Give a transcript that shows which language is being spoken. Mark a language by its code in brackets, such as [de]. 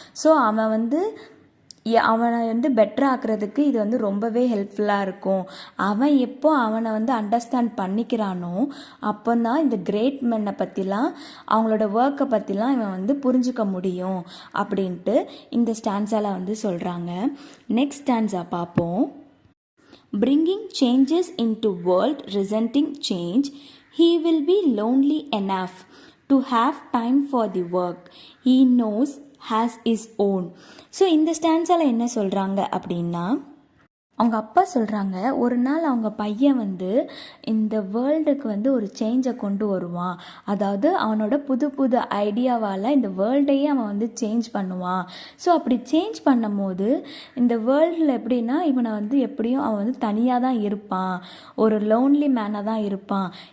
[ta] So அவன் வந்து அவனை வந்து பெட்டர் ஆக்குறதுக்கு இது வந்து ரொம்பவே ஹெல்ப்ஃபுல்லாக இருக்கும். அவன் எப்போ அவனை வந்து அண்டர்ஸ்டாண்ட் பண்ணிக்கிறானோ அப்போ தான் இந்த கிரேட் மென்னை பற்றிலாம் அவங்களோட ஒர்க்கை பற்றிலாம் இவன் வந்து புரிஞ்சுக்க முடியும் அப்படின்ட்டு இந்த ஸ்டான்ஸால் வந்து சொல்கிறாங்க. நெக்ஸ்ட் ஸ்டான்ஸா பார்ப்போம். [en] Bringing changes into world resenting change, he will be lonely enough to have time for the work he knows has his own. [ta] So இந்த ஸ்டான்ஸால் என்ன சொல்கிறாங்க அப்படின்னா, அவங்க அப்பா சொல்கிறாங்க, ஒரு நாள் அவங்க பையன் வந்து இந்த வேர்ல்டுக்கு வந்து ஒரு சேஞ்சை கொண்டு வருவான், அதாவது அவனோட புது புது ஐடியாவால் இந்த வேர்ல்டையே அவன் வந்து சேஞ்ச் பண்ணுவான். ஸோ அப்படி சேஞ்ச் பண்ணும் போது இந்த வேர்ல்டில் எப்படின்னா இவனை வந்து எப்படியும் அவன் வந்து தனியாக தான் இருப்பான், ஒரு லோன்லி மேனாக தான் இருப்பான்.